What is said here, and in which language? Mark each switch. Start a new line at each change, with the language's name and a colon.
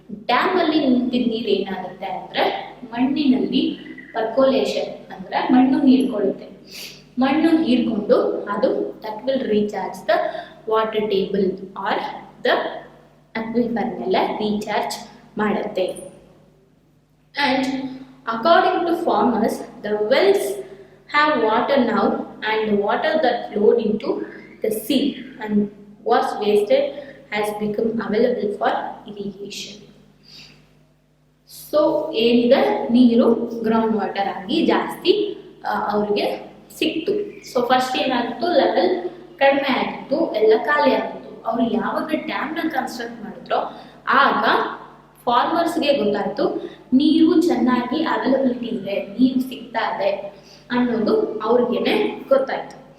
Kannada: Dam ಅಲ್ಲಿ ನಿಂತಿದ್ದ ನೀರು ಏನಾಗುತ್ತೆ ಅಂದರೆ ಮಣ್ಣಿನಲ್ಲಿ ಪರ್ಕೋಲೇಷನ್ ಅಂದರೆ ಮಣ್ಣು ಹೀರ್ಕೊಳ್ಳುತ್ತೆ. ಮಣ್ಣು ಹೀರ್ಕೊಂಡು ಅದು
English: that will recharge the water table or the
Kannada: ಅಕ್ವಿಫರ್ನೆಲ್ಲ recharge ಮಾಡುತ್ತೆ.
English: And according to farmers the wells have water now, and the water that flowed into the sea and was wasted has become available for irrigation.
Kannada: So ಏನಿದೆ ನೀರು ground water ಆಗಿ ಜಾಸ್ತಿ ಅವ್ರಿಗೆ ಸಿಕ್ತು. So first ಏನಾಗಿತ್ತು, level ಕಡಿಮೆ ಆಗಿತ್ತು, ಎಲ್ಲ ಖಾಲಿ ಆಗಿತ್ತು. ಅವರು ಯಾವಾಗ ಡ್ಯಾಮ್ನ ಕನ್ಸ್ಟ್ರಕ್ಟ್ ಮಾಡಿದ್ರೋ ಆಗ ಫಾರ್ಮರ್ಸ್ಗೆ ಗೊತ್ತಾಯ್ತು ನೀರು ಚೆನ್ನಾಗಿ ಅವೈಲಬಿಲಿಟಿ ಇದೆ, ನೀರು ಸಿಗ್ತಾ ಇದೆ ಅನ್ನೋದು ಅವ್ರಿಗೇನೆ ಗೊತ್ತಾಯ್ತು.